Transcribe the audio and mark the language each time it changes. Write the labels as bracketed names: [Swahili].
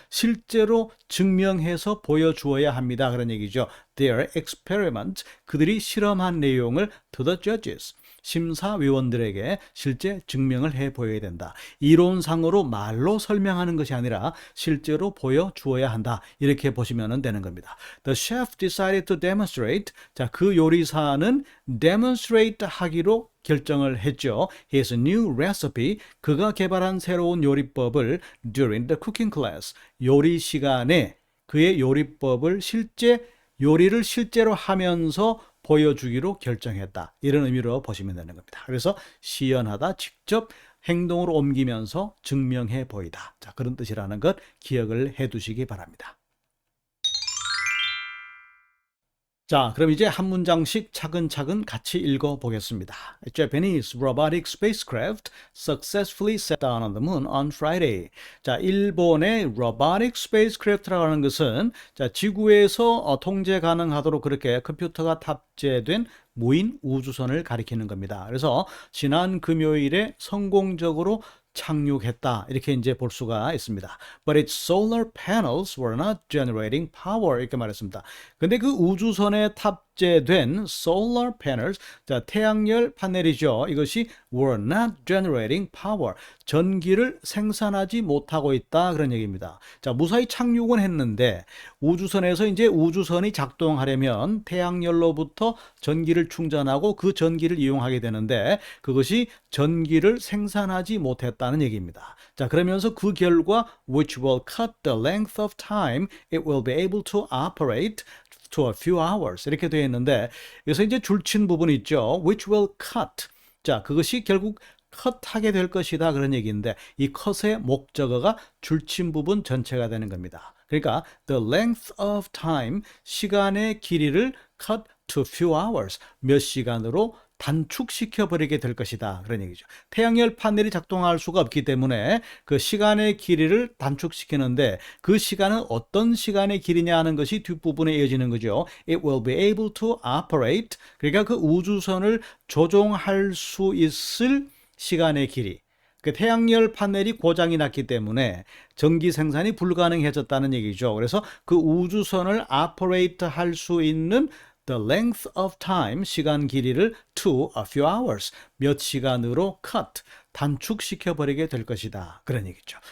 [Korean] 실제로 증명해서 보여주어야 합니다. 그런 얘기죠. [English] Their experiment, [Korean] 그들이 실험한 내용을 [English] to the judges, [Korean] 심사위원들에게 실제 증명을 해 보여야 된다. 이론상으로 말로 설명하는 것이 아니라 실제로 보여주어야 한다. 이렇게 보시면 되는 겁니다. [English] The chef decided to demonstrate. [Korean] 자, 그 요리사는 demonstrate 하기로 결정을 했죠. [English] His new recipe, [Korean] 그가 개발한 새로운 요리법을 [English] during the cooking class, [Korean] 요리 시간에 그의 요리법을 요리를 실제로 하면서 보여주기로 결정했다. 이런 의미로 보시면 되는 겁니다. 그래서 시연하다, 직접 행동으로 옮기면서 증명해 보이다. 자, 그런 뜻이라는 것 기억을 해 두시기 바랍니다. 자, 그럼 이제 한 문장씩 차근차근 같이 읽어보겠습니다. [English] Japanese robotic spacecraft successfully set down on the moon on Friday. [Korean] 자, 일본의 [English] robotic spacecraft [Korean] 라고 하는 것은 자, 지구에서 통제 가능하도록 그렇게 컴퓨터가 탑재된 무인 우주선을 가리키는 겁니다. 그래서 지난 금요일에 성공적으로 착륙했다. 이렇게 이제 볼 수가 있습니다. [English] But its solar panels were not generating power. [Korean] 이렇게 말했습니다. 근데 그 우주선에 탑재된 solar panels, 자, 태양열 파넬이죠. 이것이 [English] were not generating power. [Korean] 전기를 생산하지 못하고 있다. 그런 얘기입니다. 자, 무사히 착륙은 했는데 우주선에서 이제 우주선이 작동하려면 태양열로부터 전기를 충전하고 그 전기를 이용하게 되는데 그것이 전기를 생산하지 못했다는 얘기입니다. 자, 그러면서 그 결과 [English] which will cut the length of time it will be able to operate to a few hours [Korean] 이렇게 되어 있는데 여기서 이제 줄친 부분이 있죠. [English] which will cut. [Korean] 자, 그것이 결국 컷하게 될 것이다 그런 얘기인데 이 컷의 목적어가 줄친 부분 전체가 되는 겁니다. 그러니까 [English] the length of time, [Korean] 시간의 길이를 [English] cut to few hours, [Korean] 몇 시간으로 단축시켜 버리게 될 것이다. 그런 얘기죠. 태양열 파넬이 작동할 수가 없기 때문에 그 시간의 길이를 단축시키는데 그 시간은 어떤 시간의 길이냐 하는 것이 뒷부분에 이어지는 거죠. [English] It will be able to operate. [Korean] 그러니까 그 우주선을 조종할 수 있을 시간의 길이. 그 태양열 파넬이 고장이 났기 때문에 전기 생산이 불가능해졌다는 얘기죠. 그래서 그 우주선을 operate 할 수 있는 [English] the length of time, [Korean] 시간 길이를 [English] to a few hours, [Korean] 몇 시간으로 cut, 단축시켜 버리게 될 것이다. 그런 얘기죠.